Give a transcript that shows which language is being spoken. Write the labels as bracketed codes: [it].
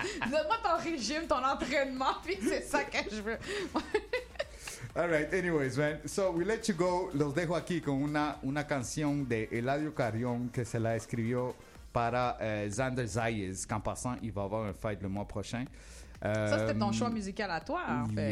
[fr] Donne-moi ton régime, ton entraînement, puis c'est ça que je veux. [en] All right, anyways, man. So we let you go. [es] Los dejo aquí con una canción de Eladio Carrión que se la escribió para Xander Zayas. [fr] Qu'en passant, il va avoir un fight le mois prochain. Ça, c'était ton choix musical à toi, en fait.